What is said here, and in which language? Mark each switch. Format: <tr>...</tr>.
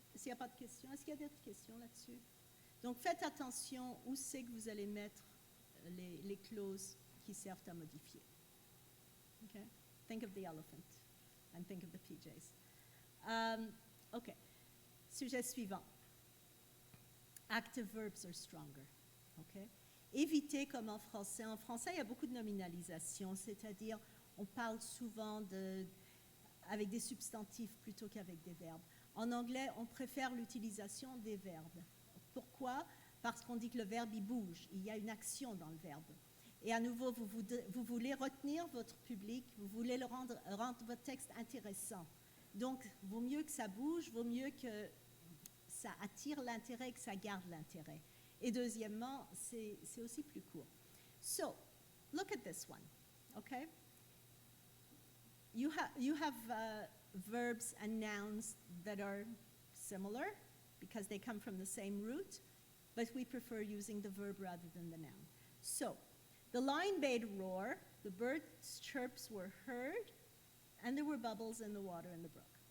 <fr>S'il n'y a pas de questions, est-ce qu'il y a d'autres questions là-dessus? Donc, faites attention où c'est que vous allez mettre les clauses qui servent à modifier.</fr> <en>Okay? Think of the elephant and think of the PJs. Okay.</en> <fr>Sujet suivant.</fr> <en>Active verbs are stronger. Okay?</en> <fr>Évitez comme en français. En français, il y a beaucoup de nominalisation, c'est-à-dire on parle souvent avec des substantifs plutôt qu'avec des verbes. En anglais, on préfère l'utilisation des verbes. Pourquoi? Parce qu'on dit que le verbe, il bouge. Il y a une action dans le verbe. Et à nouveau, vous voulez retenir votre public, vous voulez rendre votre texte intéressant. Donc, vaut mieux que ça bouge, vaut mieux que ça attire l'intérêt, que ça garde l'intérêt. Et deuxièmement, c'est aussi plus court.</fr> <en>So, look at this one, okay? You have verbs and nouns that are similar because they come from the same root, but we prefer using the verb rather than the noun. So, the lion made a roar, the bird's chirps were heard, and there were bubbles in the water in the brook.</en>